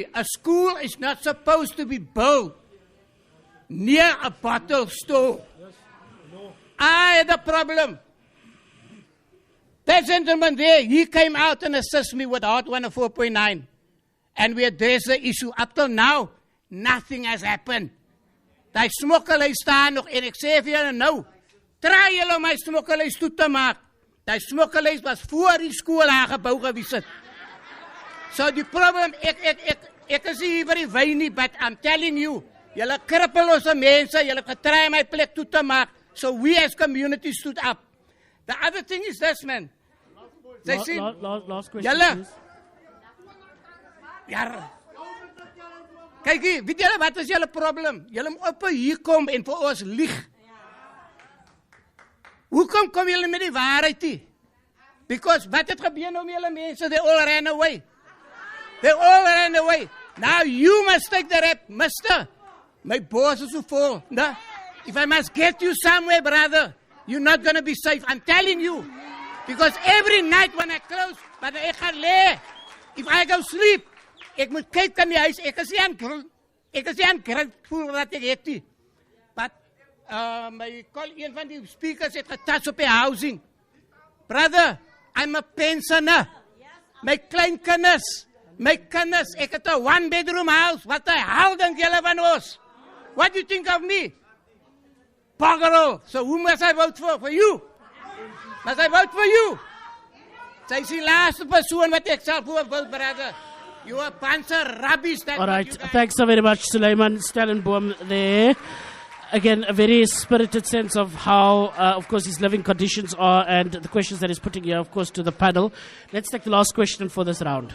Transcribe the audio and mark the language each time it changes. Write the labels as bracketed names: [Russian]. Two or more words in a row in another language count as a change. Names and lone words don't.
[English] A school is not supposed to be built near a bottle store. I had a problem. That gentleman there, he came out and assisted me with Hot 104.9. And we addressed the issue. Up till now, nothing has happened. [Afrikaans] Die smokkelhuis staan nog en ek sê vir julle nou, try julle om my smokkelhuis toe te maak. Die smokkelhuis was voor die skool aangebou gewees het. So die probleem, ek is hier vir die wyn nie, [English] but I'm telling you, [Afrikaans] julle krippelose mense, julle getry my plek toe te maak, [English] so we as community stood up. The other thing is this, man. Last question, [Afrikaans] julle, [English] please. [Afrikaans] Ja. Kijk hier, weet julle wat is julle probleem? Julle moet op hier kom en vir ons lieg. Hoekom kom julle met die waarheid nie? Because wat het gebeur nou met julle mense? [English] They all ran away. They all ran away. Now you must take the rap, mister. My boss is so full. No? If I must get you somewhere, brother, you're not going to be safe. I'm telling you. Because every night when I close, but [Afrikaans] ek gaan lê. [English] If I go sleep, [Afrikaans] ek moet kyk aan die huis, ek is nie aan grateful wat ek het nie. But een van die speakers het getas op die housing. [English] Brother, I'm a pensioner. [Afrikaans] My kleinkinders, ek het 'n [English] 1-bedroom house. [Afrikaans] Wat die hel dink julle van ons? [English] What do you think of me? Bugger. So who must I vote for? For you? Must I vote for you? [Afrikaans] Sy is die laaste persoon wat ek sal voor vote, brother. [English] You are bunch of rubbish. All right, thanks so very much, Suleiman Stellenboom there. Again, a very spirited sense of how, of course, his living conditions are and the questions that he's putting here, of course, to the panel. Let's take the last question for this round.